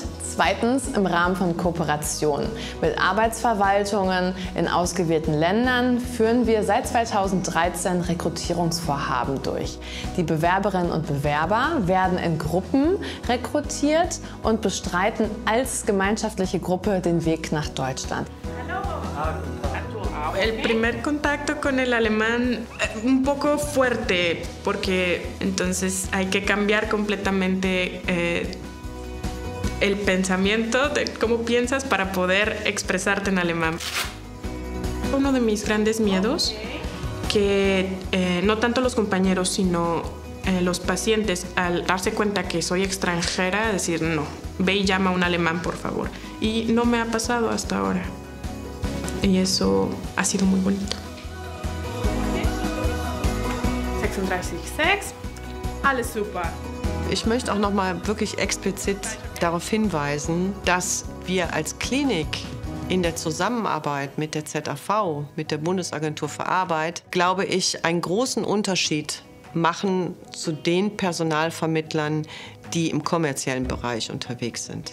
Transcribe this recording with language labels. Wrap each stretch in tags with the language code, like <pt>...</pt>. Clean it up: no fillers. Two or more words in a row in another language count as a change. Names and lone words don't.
<de>Zweitens im Rahmen von Kooperationen. Mit Arbeitsverwaltungen in ausgewählten Ländern führen wir seit 2013 Rekrutierungsvorhaben durch. Die Bewerberinnen und Bewerber werden in Gruppen rekrutiert und bestreiten als gemeinschaftliche Gruppe den Weg nach Deutschland.</de> <es>El primer contacto con el alemán un poco fuerte porque entonces hay que cambiar completamente el pensamiento de cómo piensas para poder expresarte en alemán. Uno de mis grandes miedos que no tanto los compañeros sino los pacientes, al darse cuenta que soy extranjera, decir no, ve y llama a un alemán por favor. Y no me ha pasado hasta ahora. Y eso ha sido muy bonito.</es> <de>36,6, alles super. Ich möchte auch noch mal wirklich explizit darauf hinweisen, dass wir als Klinik in der Zusammenarbeit mit der ZAV, mit der Bundesagentur für Arbeit, glaube ich, einen großen Unterschied machen zu den Personalvermittlern, die im kommerziellen Bereich unterwegs sind.</de>